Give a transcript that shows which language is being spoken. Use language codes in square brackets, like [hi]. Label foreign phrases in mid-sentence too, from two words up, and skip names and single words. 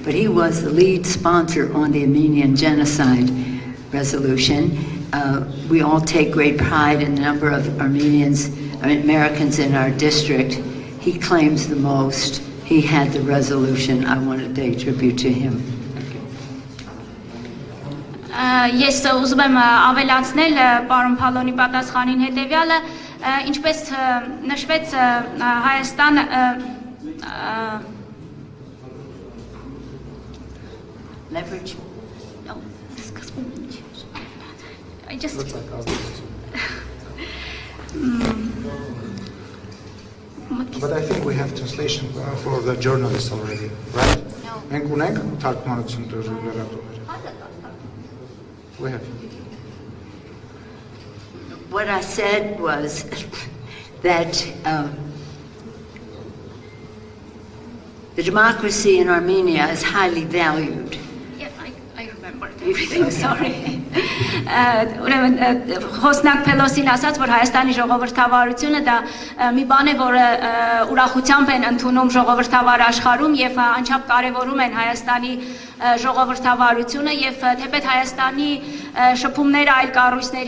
[en] But he was the lead sponsor on the Armenian genocide resolution. We all take great pride in the number of Armenians Americans in our district. He claims the most. He had the resolution. I want to pay tribute to him. [hy] Ես ուզում եմ ավելացնել պարոն Փալոնի պատասխանին հետևյալը, ինչպես նշվեց Հայաստանը [en] Leverage. No, I just But I think we have translation for the journalists already, right? No. [hy] Մենք ունենք թարգմանություն լրատվողներ։ [en] We have. What I said was that the democracy in Armenia is highly valued. Yeah, I remember everything, sorry. [hy] Խոսնակ Փելոսին ասաց, որ Հայաստանի ժողովրդավարությունը դա մի բան է, որը ուրախությամբ են ընդունում ժողովրդավար աշխարհում եւ անչափ կարեւորում են Հայաստանի ժողովրդավարությունը եւ թեպետ Հայաստանի շփումները այլ կառույցների